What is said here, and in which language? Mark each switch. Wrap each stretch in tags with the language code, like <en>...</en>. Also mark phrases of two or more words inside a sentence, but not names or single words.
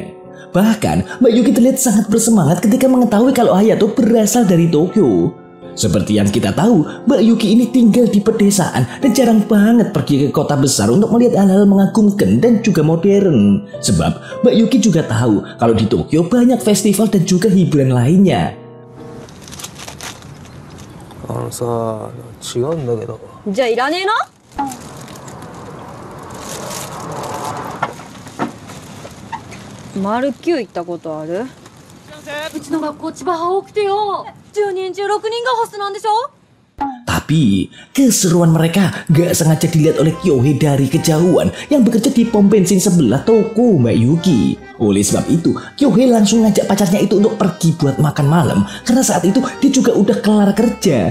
<id>Bahkan Mbak Yuki terlihat sangat bersemangat ketika mengetahui kalau Hayato berasal dari Tokyo. Seperti yang kita tahu, Mbak Yuki ini tinggal di pedesaan dan jarang banget pergi ke kota besar untuk melihat hal-hal mengagumkan dan juga modern. Sebab Mbak Yuki juga tahu kalau di Tokyo banyak festival dan juga hiburan lainnya.</id> <ja>さ違うんだけどじゃあいらねえなマルキュー行ったことあるうちの学校千葉派多くてよ10人中6人がホストなんでしょ</ja> <id>Tapi keseruan mereka gak sengaja dilihat oleh Kyohei dari kejauhan yang bekerja di pom bensin sebelah toko Mbak Yuki. Oleh sebab itu, Kyohei langsung ngajak pacarnya itu untuk pergi buat makan malam karena saat itu dia juga udah kelar kerja.</id>